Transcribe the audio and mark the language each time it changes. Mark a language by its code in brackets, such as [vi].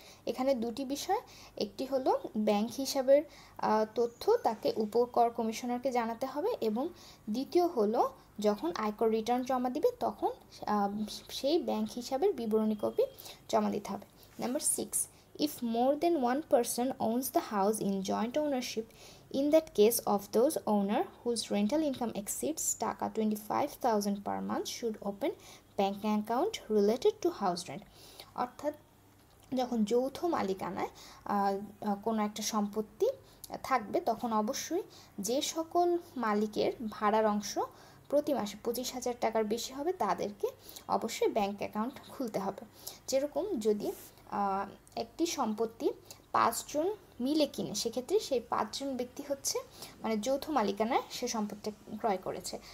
[bn] এখানে দুটি বিষয়, একটি হলো ব্যাংক হিসাবের তথ্য তাকে উপকর কমিশনারকে জানাতে হবে এবং দ্বিতীয় হলো যখন আয়কর রিটার্ন জমা দিবে তখন সেই ব্যাংক হিসাবের বিবরণী কপি জমা দিতে হবে। [en] Number 6, if more than one person owns the house in joint ownership, in that case of those owner whose rental income exceeds টাকা 25,000 per month should open bank account related to house rent. [bn] অর্থাৎ যখন যৌথ মালিকানায় কোনো একটা সম্পত্তি থাকবে তখন অবশ্যই যে সকল মালিকের ভাড়ার অংশ প্রতি মাসে 25,000 টাকার বেশি হবে তাদেরকে অবশ্যই ব্যাংক অ্যাকাউন্ট খুলতে হবে। যেরকম যদি একটি সম্পত্তি 5 জন মিলে কিনে, সেক্ষেত্রে সেই 5 জন ব্যক্তি হচ্ছে মানে যৌথ মালিকানায় সে সম্পত্তি ক্রয় করেছে।